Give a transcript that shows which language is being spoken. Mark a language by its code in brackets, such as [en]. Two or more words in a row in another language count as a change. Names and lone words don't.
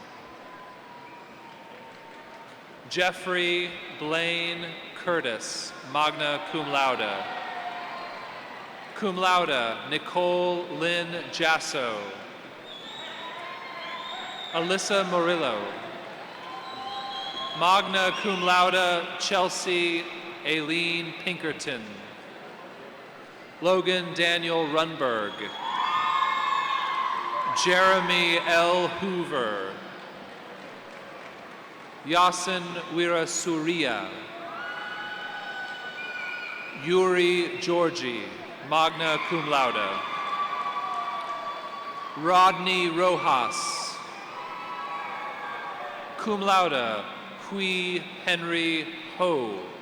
[en] Jeffrey Blaine Curtis, [la] magna cum laude. Cum laude, [en] Nicole Lynn Jasso. Alyssa Murillo. [la] Magna cum laude, [en] Chelsea Aileen Pinkerton. Logan Daniel Runberg. Jeremy L. Hoover. Yasin Wirasuria. Yuri Georgi, [la] magna cum laude. [en] Rodney Rojas. [la] Cum laude, [en] Hui Henry Ho.